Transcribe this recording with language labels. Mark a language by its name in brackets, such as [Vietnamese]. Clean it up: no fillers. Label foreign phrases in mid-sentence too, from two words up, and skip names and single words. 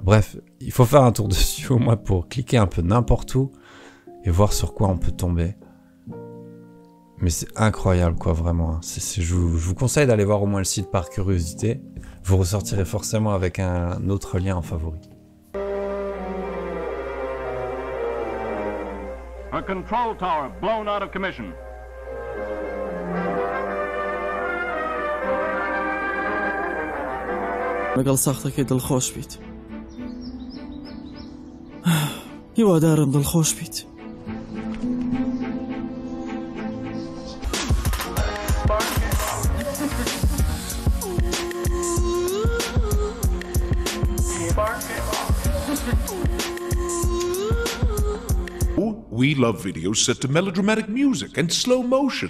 [French] Bref, il faut faire un tour dessus au moins pour cliquer un peu n'importe où et voir sur quoi on peut tomber. Mais c'est incroyable quoi, vraiment. Je vous conseille d'aller voir au moins le site par curiosité. Vous ressortirez forcément avec un autre lien en favori. [English] A control tower blown out of commission. [Central Kurdish] لەگەڵ ساختەکەی دڵخۆش بیت. هیوادارم دڵخۆش بیت. [English] We love videos set to melodramatic music and slow motion.